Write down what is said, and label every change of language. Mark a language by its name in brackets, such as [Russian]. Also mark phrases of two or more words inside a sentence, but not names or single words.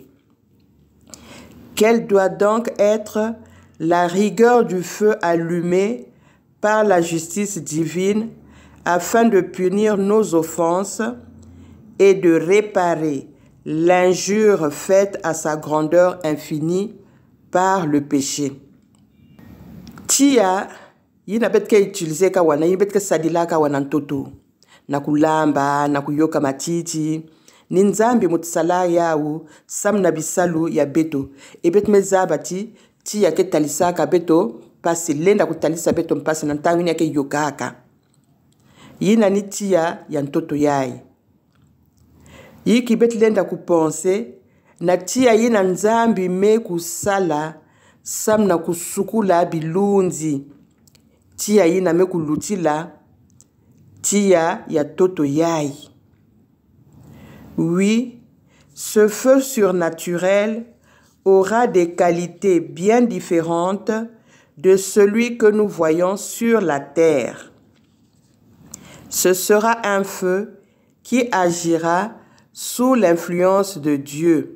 [French] Quelle doit donc être la rigueur du feu allumé par la justice divine afin de punir nos offenses et de réparer l'injure faite à sa grandeur infinie par le péché. [Kituba (Democratic Republic of Congo)] Tia, yina betke utiliser ka wana, yina betke sadila ka wana ntoto. Na kulamba, na kuyoka matiti. Ninzambi mutsala yawu, sam na bisalu ya beto. E bet mezabati, tia ke talisa ka beto, pasi lenda kutalisa beto mpasi na ntangu ni yake yokaka. Yina ni tia ya ntoto yai. Yiki bet lenda kupense, na tia yina nzambi me kusala, sam na kusukula bilunzi. Tia yina me kulutila, tia ya toto yai. [French] Oui, ce feu surnaturel aura des qualités bien différentes de celui que nous voyons sur la terre. Ce sera un feu qui agira sous l'influence de Dieu.